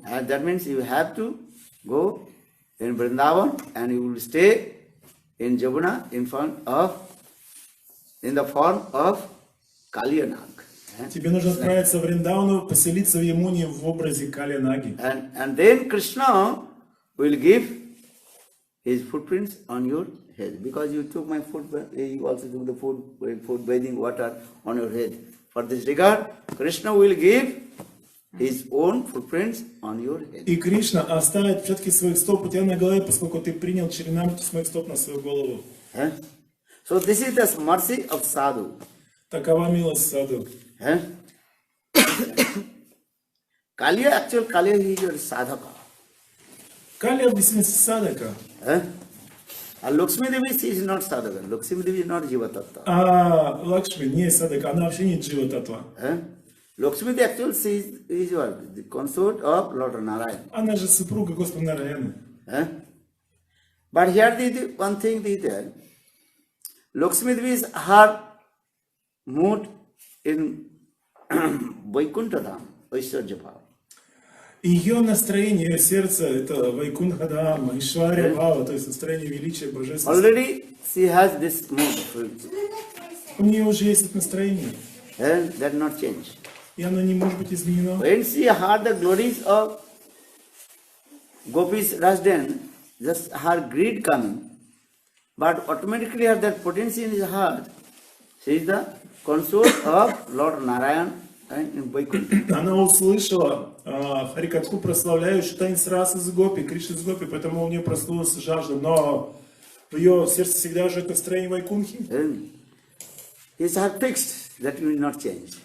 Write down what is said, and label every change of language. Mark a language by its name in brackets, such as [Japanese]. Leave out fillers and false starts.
[English] And that means you have to go in Vrindavan and you will stay in Jamuna in the form of Kalyanag. [Russian] Тебе нужно отправиться в Вриндавану, поселиться в Ямуне в образе Кали Наги. [English] And then Krishna will give his footprints on your head. Because you took my foot, you also took the food bathing water on your head. For this regard, Krishna will give his own footprints on your head. [Russian] И Кришна оставит отпечатки своих стоп у тебя на голове, поскольку ты принял черенамриту с моих стоп на свою голову. [English] So this is the mercy of sadhu. [Russian] Такова милость Саду. [English] Kaliya, he is your sadhaka. [Russian] Кали объяснит Садака. [English] Lakshmi Devi, she is not sadhaka. Lakshmi Devi is not jiva tattva. [Russian] А Лакшми не Садака, она вообще не Джива Татва. [English] Lakshmi Devi actually she is what? The consort of Lord Narayan. [Russian] Она же супруга Господа Нараяна. [English] But here the one thing is there. Lakshmi Devi's heart mood in Vaikuntha Dham, Aishwarya Bhava. [Russian] Ее настроение, ее сердце, это Вайкунхадама, Ишваря Бхава, то есть настроение величия, божественности. [English] Already she has this mood. [Russian] У нее уже есть это настроение, [English] And that not change. [Russian] и оно не может быть изменено. [English] When she heard the glories of Gopi's Rasdan, just her greed coming, but automatically her that potency in his heart, she is the consort of Lord Narayan and in Vaikuntha. [Russian] Она услышала Харикатху прославляющую танец раз из Гопи, Кришна из Гопи, поэтому у нее проснулась жажда, но в ее сердце всегда живет настроение Вайкунхи. [English] And his heart fixed, that will not change.